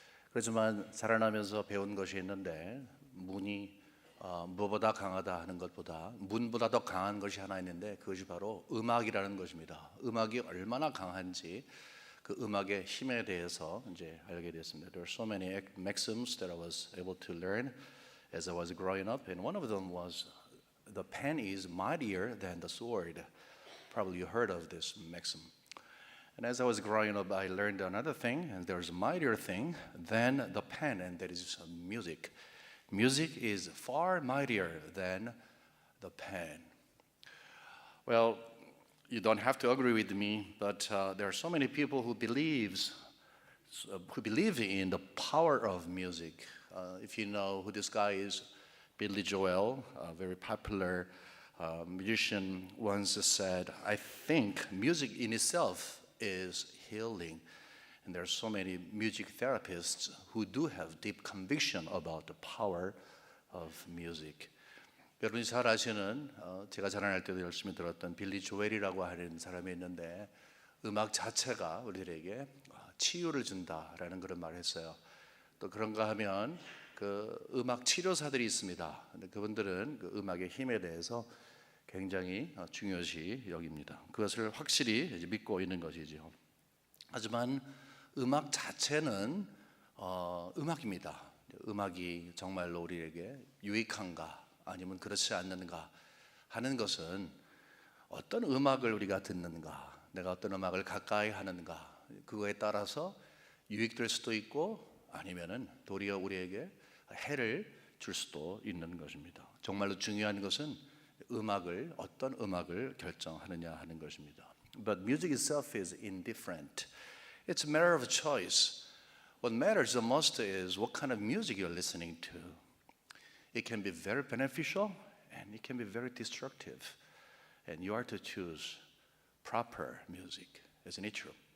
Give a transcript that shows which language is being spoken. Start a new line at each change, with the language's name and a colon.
Korean: 그렇지만 자라나면서 배운 것이 있는데 문이 무보다 강하다 하는 것보다 문보다 더 강한 것이 하나 있는데 그것이 바로 음악이라는 것입니다. 음악이 얼마나 강한지 그 음악의 힘에 대해서 이제 알게 됐습니다.
English: There are so many maxims that I was able to learn as I was growing up, and one of them was the pen is mightier than the sword. Probably you heard of this maxim. And as I was growing up, I learned another thing, and there's a mightier thing than the pen, and that is music. Music is far mightier than the pen. Well, you don't have to agree with me, but there are so many people who believe in the power of music. If you know who this guy is, Billy Joel, a very popular musician, once said, "I think music in itself is healing." And there are so many music therapists who do have deep conviction about the power of music.
Korean: 여러분이 잘 아시는 제가 자라날 때도 열심히 들었던 빌리 조엘이라고 하는 사람이 있는데 음악 자체가 우리들에게 치유를 준다라는 그런 말을 했어요. 또 그런가 하면 그 음악 치료사들이 있습니다. 근데 그분들은 그 음악의 힘에 대해서 굉장히 중요시 여깁니다. 그것을 확실히 이제 믿고 있는 것이죠. 하지만 음악 자체는 음악입니다. 음악이 정말로 우리에게 유익한가 아니면 그렇지 않는가 하는 것은 어떤 음악을 우리가 듣는가, 내가 어떤 음악을 가까이 하는가, 그거에 따라서 유익될 수도 있고 아니면은 도리어 우리에게 해를 줄 수도 있는 것입니다. 정말로 중요한 것은 어떤 음악을 결정하느냐 하는 것입니다.
English: But music itself is indifferent. It's a matter of choice. What matters the most is what kind of music you're listening to. It can be very beneficial and it can be very destructive. And you are to choose proper music. Isn't it true?